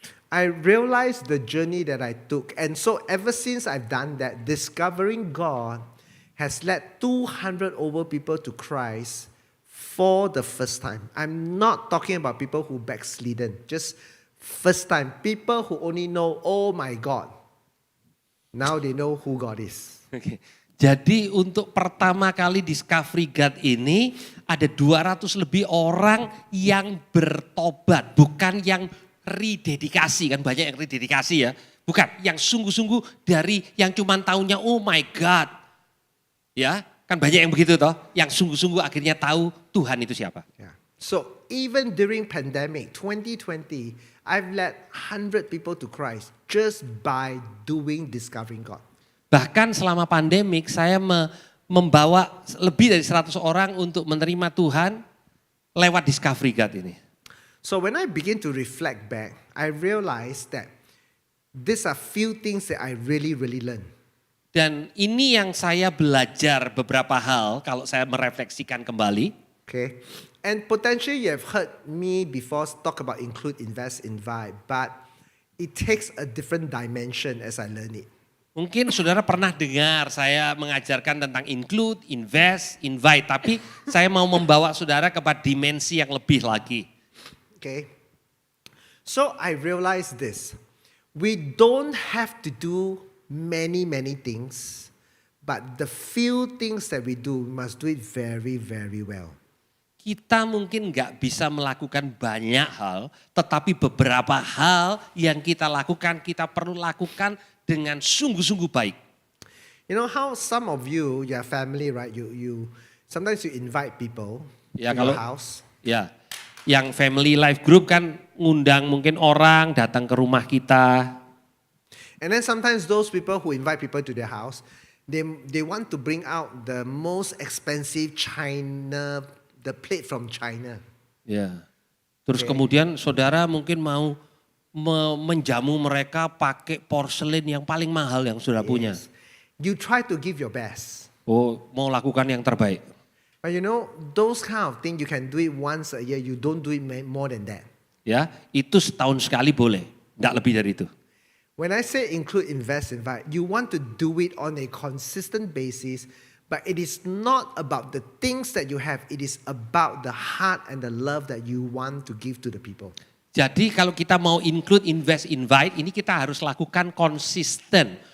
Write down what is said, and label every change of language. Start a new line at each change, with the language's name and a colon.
English: I realized the journey that I took. And so ever since I've done that, discovering God has led 200 over people to Christ for the first time. I'm not talking about people who backslidden, just first time. People who only know, oh my God. Now they know who God is.
Indonesian: Oke. Jadi untuk pertama kali Discovery God ini ada 200 lebih orang yang bertobat. Bukan yang rededikasi, kan banyak yang rededikasi ya. Bukan, yang sungguh-sungguh dari yang cuman taunya
English: oh my God.
Indonesian: Ya, kan banyak yang begitu toh, yang sungguh-sungguh akhirnya tahu Tuhan itu siapa.
English: Yeah. So even during pandemic 2020, I've led 100 people to Christ just by doing discovering God.
Indonesian: Bahkan selama pandemik saya membawa lebih dari 100 orang untuk menerima Tuhan lewat Discovery God ini.
English: So when I begin to reflect back, I realized that these are few things that I really learned.
Indonesian: Dan ini yang saya belajar beberapa hal kalau saya merefleksikan kembali.
English: Okay. And potentially you have heard me before talk about include, invest, invite, but it takes a different dimension as I learn it.
Indonesian: Mungkin saudara pernah dengar saya mengajarkan tentang include, invest, invite. Tapi saya mau membawa saudara kepada dimensi yang lebih lagi.
English: Okay. So I realized this. We don't have to do many things, but the few things that we do, we must do it very well.
Indonesian: Kita mungkin nggak bisa melakukan banyak hal, tetapi beberapa hal yang kita lakukan, kita perlu lakukan dengan sungguh-sungguh baik.
English: You know how some of you, your family, right? You sometimes you invite people
Indonesian: Ya,
English: to your house.
Indonesian: Ya, yang family life group kan ngundang mungkin orang datang ke rumah kita.
English: And then sometimes those people who invite people to their house, they want to bring out the most expensive China, the plate from China.
Indonesian: Ya. Terus Oke. kemudian saudara mungkin mau menjamu mereka pakai porselin yang paling mahal yang saudara punya.
English: Yes. You try to give your best.
Indonesian: Oh, mau lakukan yang terbaik.
English: But you know, those kind of things you can do it once a year, you don't do it more than that.
Indonesian: Ya, itu setahun sekali boleh, enggak lebih dari itu.
English: When I say include, invest, invite, you want to do it on a consistent basis, but it is not about the things that you have, it is about the heart and the love that you want to give to the people.
Indonesian: Jadi kalau kita mau include, invest, invite, ini kita harus lakukan konsisten.